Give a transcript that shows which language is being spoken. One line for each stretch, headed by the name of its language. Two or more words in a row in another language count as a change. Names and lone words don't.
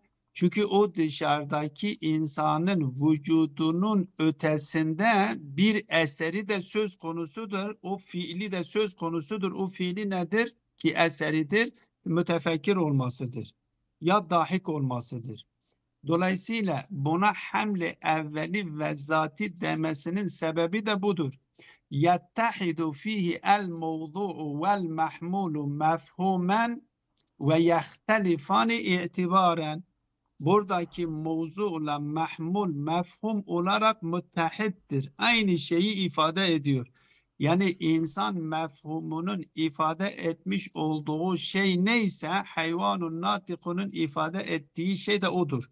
Turkish: Çünkü o dışarıdaki insanın vücudunun ötesinde bir eseri de söz konusudur. O fiili de söz konusudur. O fiili nedir? Ki eseridir. Mütefekkir olmasıdır. Ya dahik olmasıdır. Dolayısıyla buna hamle evveli ve zati demesinin sebebi de budur.
Arabic: يتحد فيه الموضوع والمحمول مفهوما ويختلفان اعتبارا.
Turkish: Buradaki mevzuyla mahmul mefhum olarak müttehittir. Aynı şeyi ifade ediyor. Yani insan mefhumunun ifade etmiş olduğu şey neyse
Arabic: حيوان ناطق
Turkish: ifade ettiği şey de odur.